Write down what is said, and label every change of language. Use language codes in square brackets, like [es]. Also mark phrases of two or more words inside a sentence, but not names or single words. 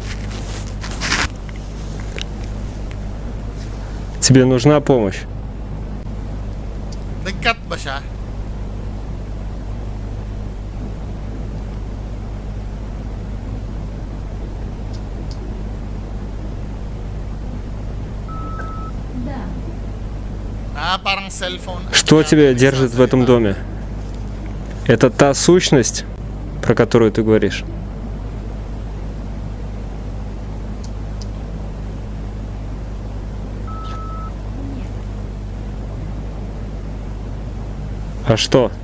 [ru] Тебе нужна помощь? [tl] Nag-cut ba siya? Парang cellphone. [ru] Что тебя держит в этом доме? Это та сущность, про которую ты говоришь? А что?